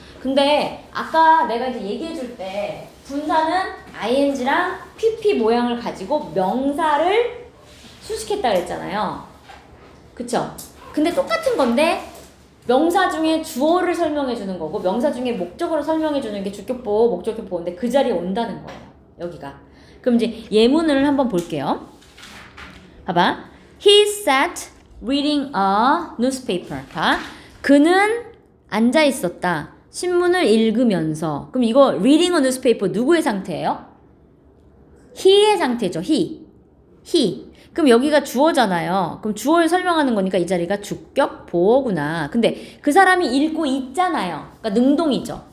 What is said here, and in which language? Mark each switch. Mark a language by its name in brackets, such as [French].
[Korean] 근데 아까 내가 이제 얘기해 줄 때 분사는 ing랑 pp 모양을 가지고 명사를 수식했다 그랬잖아요. 그쵸? 근데 똑같은 건데 명사 중에 주어를 설명해 주는 거고 명사 중에 목적어를 설명해 주는 게 주격보호, 목적격보호인데 그 자리에 온다는 거예요. 여기가. 그럼 이제 예문을 한번 볼게요. 봐봐. [English] He sat reading a newspaper. [Korean] 봐. 그는 앉아 있었다. 신문을 읽으면서. 그럼 이거 [English] reading a newspaper [Korean] 누구의 상태예요? he의 상태죠. he. 그럼 여기가 주어잖아요. 그럼 주어를 설명하는 거니까 이 자리가 주격 보어구나. 근데 그 사람이 읽고 있잖아요. 그러니까 능동이죠.